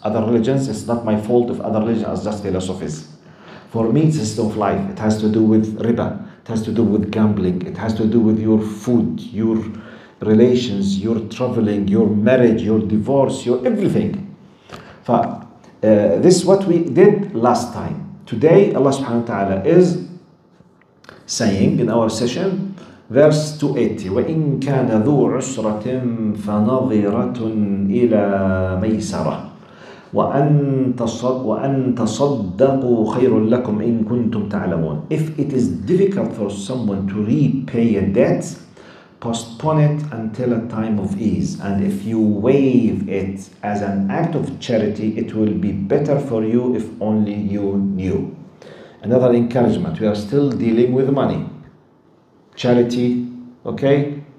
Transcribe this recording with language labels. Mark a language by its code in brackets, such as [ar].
[en] Other religions, it's not my fault if other religions are just philosophies. For me, it's a system of life. It has to do with riba. It has to do with gambling. It has to do with your food, your relations, your traveling, your marriage, your divorce, your everything. This is what we did last time. Today, Allah subhanahu wa ta'ala is saying in our session, verse 280, [ar] وَإِن كَانَ ذُو عُسْرَةٍ فَنَظِرَةٌ إِلَى مَيْسَرَةٍ وَأَن تَصَدَّقُوا خَيْرٌ لَكُمْ إِن كُنتُمْ تَعْلَمُونَ. [en] If it is difficult for someone to repay a debt, postpone it until a time of ease. And if you waive it as an act of charity, it will be better for you if only you knew. Another encouragement. We are still dealing with money. Charity, okay?